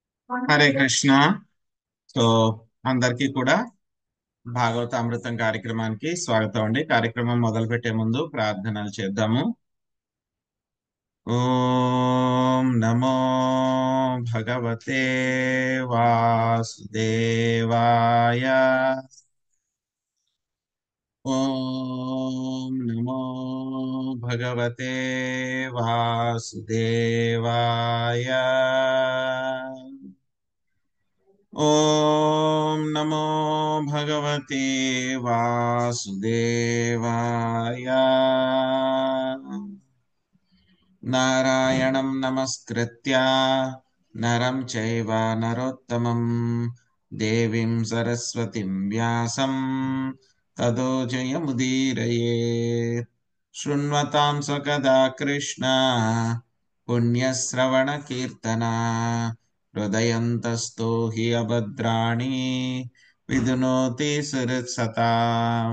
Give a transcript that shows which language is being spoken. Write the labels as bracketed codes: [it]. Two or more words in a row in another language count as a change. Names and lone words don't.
[te] హరే కృష్ణ. సో అందరికీ కూడా భాగవత అమృతం కార్యక్రమానికి స్వాగతం అండి. కార్యక్రమం మొదలు పెట్టే ముందు ప్రార్థనలు చేద్దాము. [sa] ఓం నమో భగవతే వాసుదేవాయ. ఓం నమో భగవతే వాసుదేవాయ. ఓం నమో భగవతే వాసుదేవాయ. నారాయణం నమస్కృత్య నరం చైవ నరోత్తమం దేవీం సరస్వతిం వ్యాసం తతో జయముదీరయేత్. శృణ్వతాం సకదా కృష్ణ పుణ్యశ్రవణ కీర్తన హృదయంతస్థో హి అభద్రాణి విధునోతి సురసతాం.